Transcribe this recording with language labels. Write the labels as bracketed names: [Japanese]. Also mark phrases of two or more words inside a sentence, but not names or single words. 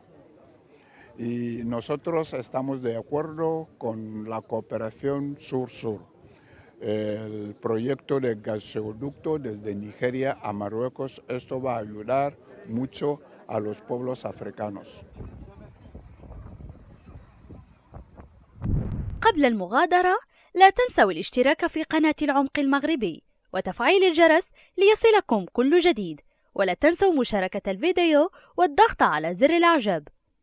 [Spanish] Y nosotros estamos de acuerdo con la cooperación sur-sur. El proyecto de gasoducto desde Nigeria a Marruecos, esto va a ayudar mucho a los pueblos africanos. [Arabic] قبل المغادرة لا تنسوا الاشتراك في قناة العمق المغربي وتفعيل الجرس ليصلكم كل جديد، ولا تنسوا مشاركة الفيديو والضغط على زر الإعجاب.